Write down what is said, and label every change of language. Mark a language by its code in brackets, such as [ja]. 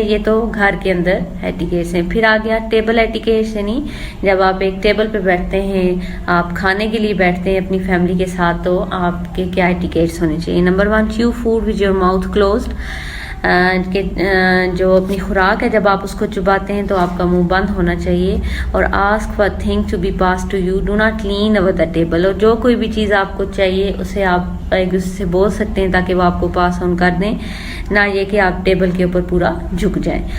[ur] یہ تو گھر کے اندر ایٹیکیٹس ہیں. پھر آ گیا ٹیبل ایٹیکیٹس. یعنی جب آپ ایک ٹیبل پہ بیٹھتے ہیں آپ کھانے کے لیے بیٹھتے ہیں اپنی فیملی کے ساتھ تو آپ کے کیا ایٹیکیٹس ہونے چاہیے. [en] Number 1 chew food with your mouth closed. [ur] کہ جو اپنی خوراک ہے جب آپ اس کو چباتے ہیں تو آپ کا منہ بند ہونا چاہیے. [en] اور ask for thing to be pass to you. Do not lean over the table. [ur] اور جو کوئی بھی چیز آپ کو چاہیے اسے آپ ایک دوسرے سے بول سکتے ہیں تاکہ وہ آپ کو پاس آن کر دیں, نہ یہ کہ آپ ٹیبل کے اوپر پورا جھک جائیں.